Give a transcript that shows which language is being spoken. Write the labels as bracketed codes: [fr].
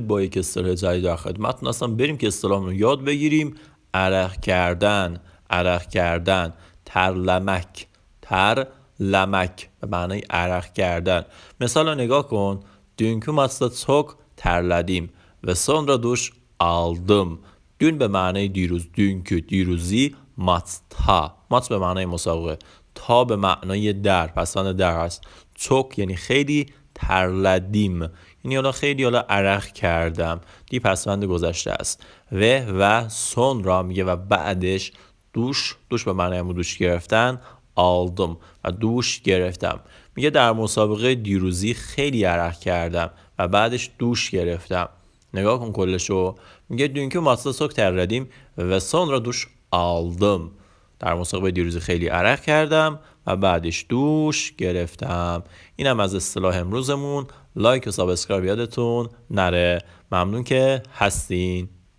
[fa] با یک اصطلاح جدید در خدمتتون هستم. بریم که اصطلاح رو یاد بگیریم. عرق کردن، عرق کردن. ترلمک، ترلمک به معنای عرق کردن. مثال رو نگاه کن. [tr] Dünkü maçta çok terledim ve sonra duş aldım. [fa] Dün به معنای دیروز، dünkü دیروزی، maçta، maç به معنای مسابقه، تا به معنای در، پسوند در هست. çok یعنی خیلی، ترلدیم یعنی خیلی عرق کردم، دی پسوند گذشته است. و سون را میگه و بعدش دوش به معنی همون دوش گرفتن، aldım و دوش گرفتم. میگه در مسابقه دیروزی خیلی عرق کردم و بعدش دوش گرفتم. نگاه کن کلشو. [tr] میگه dünkü maçta çok terledim ve sonra duş aldım. [fa] در مسابقه دیروزی خیلی عرق کردم و بعدش دوش گرفتم. اینم از اصطلاح امروزمون. لایک و سابسکرایب یادتون نره. ممنون که هستین.